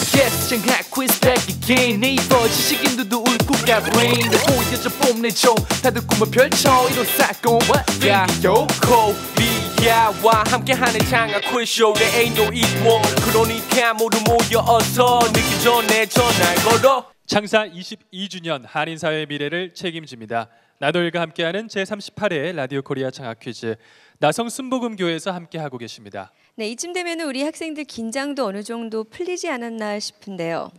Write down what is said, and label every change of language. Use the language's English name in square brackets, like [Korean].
[English] Yes, 장학 quiz back again. [Korean] 네이버 지식인들도 울고 가 brain. 내 보여줘 뽐내줘. 다들 꿈을 펼쳐 이런 사건. Yeah, yo, Korea와 함께하는 장학 quiz show. [English] There ain't no equal. [Korean] 그러니까 모두 모여 어서 늦기 전에 전화 걸어. 창사 22주년 한인사회 미래를 책임집니다. 나노일과 함께하는 제38회 라디오 코리아 장학 퀴즈 나성 순복음교회에서 함께하고 계십니다. 네, 이쯤 되면 우리 학생들 긴장도 어느 정도 풀리지 않았나 싶은데요.